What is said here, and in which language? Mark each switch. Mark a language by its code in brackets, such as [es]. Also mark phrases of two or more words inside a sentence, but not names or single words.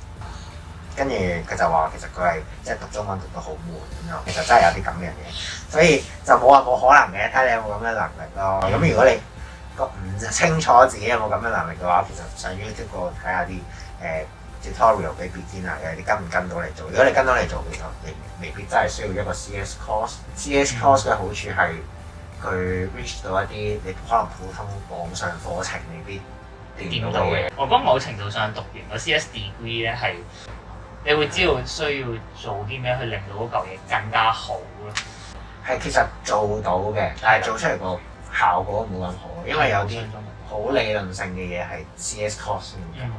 [yue] 跟住佢就話其實佢係即係讀中文讀到好悶咁樣，其實真係有啲咁嘅嘢，所以就冇話冇可能嘅，睇你有冇咁嘅能力咯。咁如果你唔清楚自己有冇咁嘅能力嘅話，其實上 YouTube 個睇下啲tutorial 俾 beginner 嘅，你跟唔跟到嚟做？如果你跟到嚟做，其實你未必真係需要一個 [en] CS course。 CS course [yue] 嘅好處係佢 reach 到一啲你可能普通網上課程未必掂到嘅。我覺得某程度上讀完個 [en] CS degree [yue] 咧係，你會知道需要做啲咩去令到嗰嚿嘢更加好咯。係其實做到嘅，但係做出嚟個效果冇咁好，因為有啲好理論性嘅嘢係 [en] CS course [yue] 先有。